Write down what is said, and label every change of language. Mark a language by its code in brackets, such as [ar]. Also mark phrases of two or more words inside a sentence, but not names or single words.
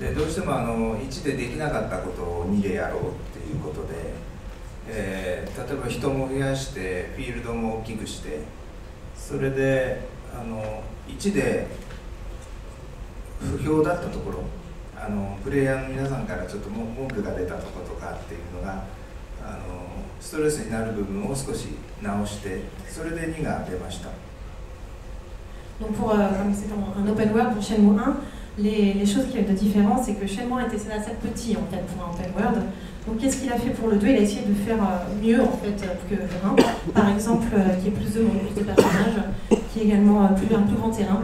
[ja] でどうしても1でできなかったことを2でやろうっていうことで、例えば人も増やしてフィールドも大きくして、それで1で不評だったところ、プレイヤーの皆さんからちょっと文句が出たところとかっていうのがストレスになる部分を少し直して、それで2が出ました。 [fr] Donc comme c'est un open world pour Shenmue 1, les choses qu'il y a de différence, c'est que Shenmue 1 était assez petit en fait pour un open world. Donc qu'est-ce qu'il a fait pour le 2? Il a essayé de faire mieux en fait que le 1. Par exemple, qu'il y ait plus de monde, plus de personnages, qu'il y ait également un plus grand terrain.